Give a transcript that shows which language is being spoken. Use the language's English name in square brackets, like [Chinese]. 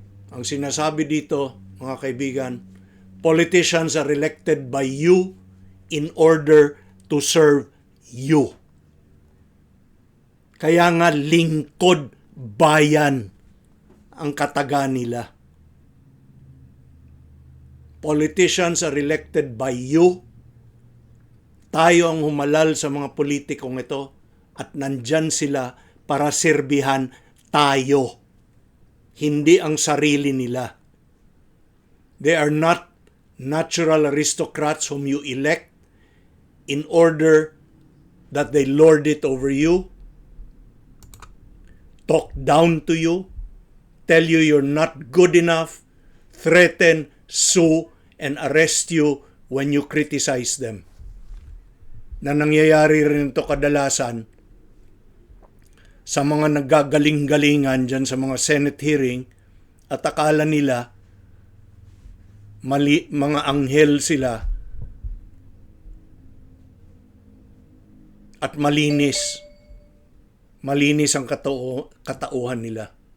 [Filipino] Ang sinasabi dito, mga kaibigan, [English] politicians are elected by you in order to serve you. [Filipino] Kaya nga lingkod bayan ang kataga nila. [English] Politicians are elected by you. [Filipino] Tayo ang humalal sa mga politikong ito at nandyan sila para serbihan tayo, hindi ang sarili nila. [English] They are not natural aristocrats whom you elect in order that they lord it over you, talk down to you, tell you you're not good enough, threaten, sue, and arrest you when you criticize them. [Filipino] Na nangyayari rin ito kadalasan sa mga naggagaling-galingan dyan sa mga Senate hearing at akala nila mga anghel sila at malinis ang katauhan nila.